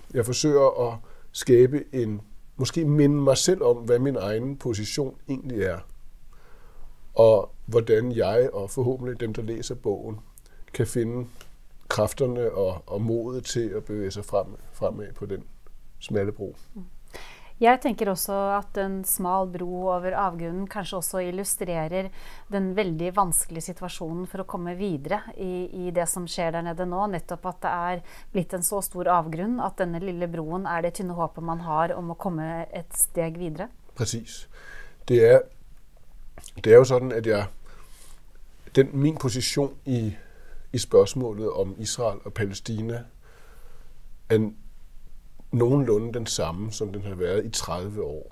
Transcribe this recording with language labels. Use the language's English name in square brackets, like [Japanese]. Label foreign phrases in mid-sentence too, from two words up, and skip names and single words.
[Danish] Jeg forsøger at skabe måske minde mig selv om, hvad min egen position egentlig er, og hvordan jeg og forhåbentlig dem, der læser bogen, kan finde kræfterne og modet til at bevæge sig fremad på den smalle bro. [Norwegian] Jeg tenker også at en smal bro over avgrunnen kanskje også illustrerer den veldig vanskelige situasjonen for å komme videre i det som skjer der nede nå. Nettopp at det er blitt en så stor avgrunn at denne lille broen er det tynne håpet man har om å komme et steg videre. [Danish] Præcis. Det er jo sådan, at min position i spørgsmålet om Israel og Palæstina er nogenlunde den samme, som den har været i 30 år.